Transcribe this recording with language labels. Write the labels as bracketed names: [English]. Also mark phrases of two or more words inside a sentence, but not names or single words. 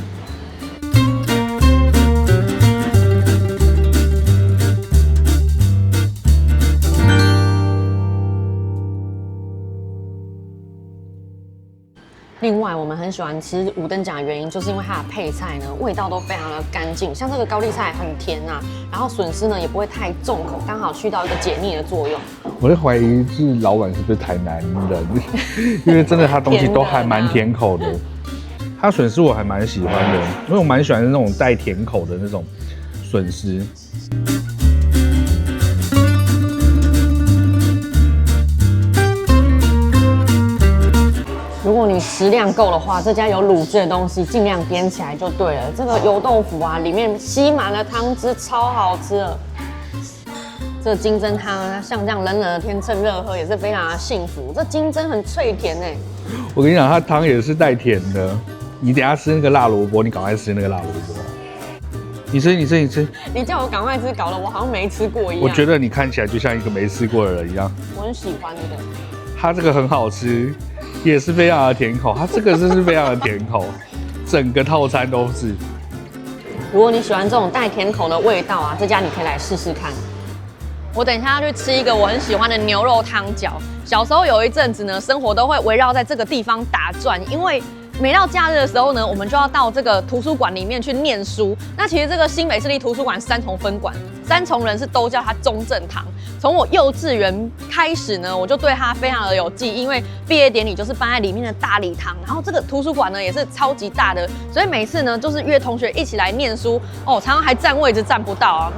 [Chinese] 另外，我們很喜歡吃五燈獎的原因，就是因為它的配菜呢，味道都非常的乾淨。像這個高麗菜很甜啊，然後筍絲呢也不會太重口，剛好去到一個解膩的作用。我在懷疑是老闆是不是台南人，因為真的它東西都還蠻甜口的。它筍絲我還蠻喜歡的，因為我蠻喜歡那種帶甜口的那種筍絲。如果你食量夠的話，這家有滷汁的東西盡量點起來就對了。这個油豆腐啊，裡面吸滿了湯汁，超好吃的。這個金針湯啊，像這樣冷冷的天趁熱喝也是非常的幸福。這金針很脆甜哎。我跟你講，它湯也是帶甜的。你等一下吃那個辣蘿蔔，你趕快吃那個辣蘿蔔。你吃。你叫我趕快吃，搞得我好像沒吃過一樣。我覺得你看起來就像一個沒吃過的人一樣。我很喜歡的。它這個很好吃。也是非常的甜口，它這個真是非常的甜口，整個套餐都是。如果你喜歡這種帶甜口的味道啊，這家你可以來試試看。我等一下要去吃一個我很喜歡的牛肉湯餃。小時候有一陣子呢，生活都會圍繞在這個地方打轉，因為每到假日的時候呢，我們就要到這個圖書館裡面去念書。那其實這個新北市立圖書館三重分館，三重人是都叫它中正堂。從我幼稚園開始呢，我就對它非常的有記憶，因為畢業典禮就是辦在裡面的大禮堂，然後這個圖書館呢也是超級大的，所以每次呢就是約同學一起來念書哦，常常還占位置占不到啊。